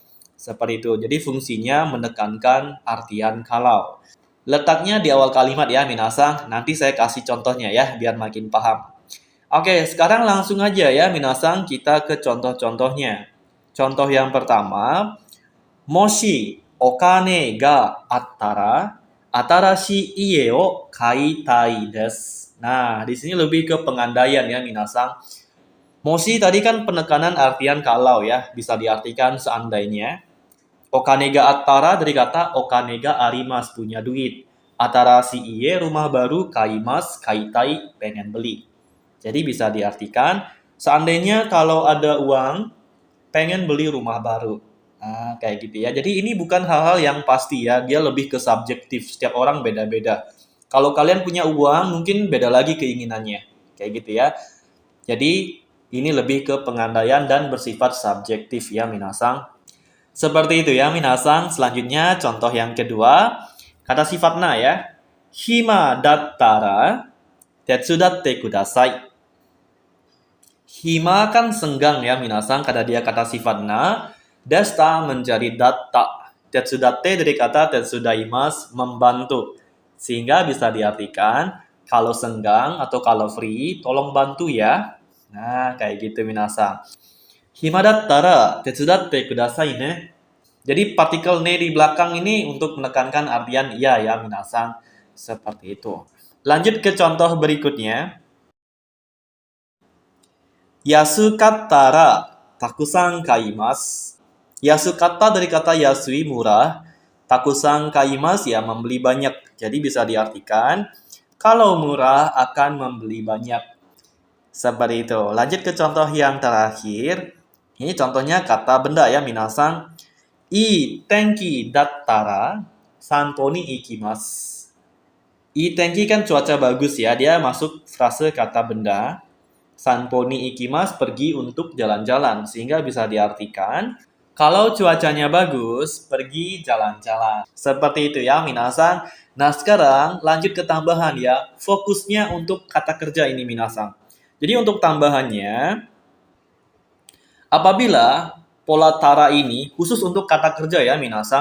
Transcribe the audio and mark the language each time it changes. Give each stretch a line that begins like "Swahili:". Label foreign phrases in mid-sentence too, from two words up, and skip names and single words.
Indonesian: Seperti itu. Jadi fungsinya menekankan artian kalau. Letaknya di awal kalimat ya minasang. Nanti saya kasih contohnya ya biar makin paham. Oke, sekarang langsung aja ya minasang kita ke contoh-contohnya. Contoh yang pertama,
Japanese: もしお金があったら新しい家を買いたいです.
Indonesian: Nah, di sini lebih ke pengandaian ya minasang. Moshi tadi kan penekanan artian kalau ya, bisa diartikan seandainya.
Japanese: お金があったら
Indonesian: dari kata
Japanese: お金があります,
Indonesian: punya duit.
Japanese: 新しい家
Indonesian: rumah baru,
Japanese: 買います 買いたい
Indonesian: pengen beli. Jadi bisa diartikan seandainya kalau ada uang pengen beli rumah baru. Nah, kayak gitu ya. Jadi ini bukan hal-hal yang pasti ya, dia lebih ke subjektif. Setiap orang beda-beda. Kalau kalian punya uang, mungkin beda lagi keinginannya. Kayak gitu ya. Jadi ini lebih ke pengandaian dan bersifat subjektif ya minasang. Seperti itu ya minasang. Selanjutnya contoh yang kedua, kata sifat na ya.
Japanese: 暇だったら手伝ってください.
Indonesian: Hima kan senggang ya minasang, karena dia kata sifat na. Desta menjadi datta. Tetsudatte dari kata tetsudaimas, membantu. Sehingga bisa diartikan kalau senggang atau kalau free, tolong bantu ya. Nah, kayak gitu minasang.
Japanese: 暇だったら手伝ってくださいね.
Indonesian: Jadi partikel ne di belakang ini untuk menekankan artian iya ya minasang. Seperti itu. Lanjut ke contoh berikutnya.
Japanese: 安かったらたくさん買います.
Indonesian: Yasukatta dari kata yasui, murah.
Japanese: たくさん買います
Indonesian: ya membeli banyak. Jadi bisa diartikan kalau murah akan membeli banyak. Seperti itu. Lanjut ke contoh yang terakhir. Ini contohnya kata benda ya minasang.
Japanese: いい天気だったら散歩に行きます. いい天気
Indonesian: kan cuaca bagus ya. Dia masuk frase kata benda.
Japanese: 散歩に行きます,
Indonesian: pergi untuk jalan-jalan. Sehingga bisa diartikan kalau cuacanya bagus, pergi jalan-jalan. Seperti itu ya minasang. Nah, sekarang lanjut ke tambahan ya. Fokusnya untuk kata kerja ini minasang. Jadi untuk tambahannya, apabila pola tara ini khusus untuk kata kerja ya minasang.